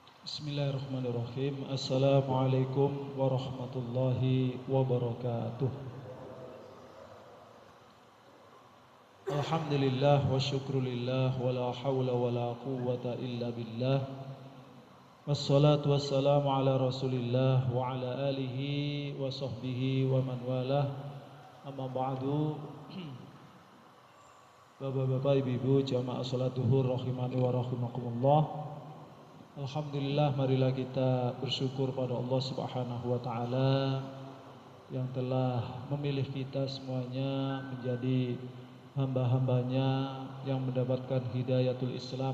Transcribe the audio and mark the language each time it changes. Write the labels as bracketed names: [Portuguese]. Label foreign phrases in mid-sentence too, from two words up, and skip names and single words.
[Arabic] بسم الله الرحمن الرحيم السلام عليكم ورحمة الله وبركاته. الحمد لله والشكر لله ولا حول ولا قوة إلا بالله. والصلاة والسلام على رسول الله وعلى آله وصحبه ومن والاه. أما بعد. [Indonesian] Bapak-bapak, ibu-ibu, jamaah salat zuhur [Arabic] رحمني ورحمكم الله. [Indonesian] Alhamdulillah, marilah kita bersyukur pada Allah [Arabic] سبحانه وتعالى [Indonesian] yang telah memilih kita semuanya menjadi hamba-hambanya yang mendapatkan [Arabic] هداية الإسلام.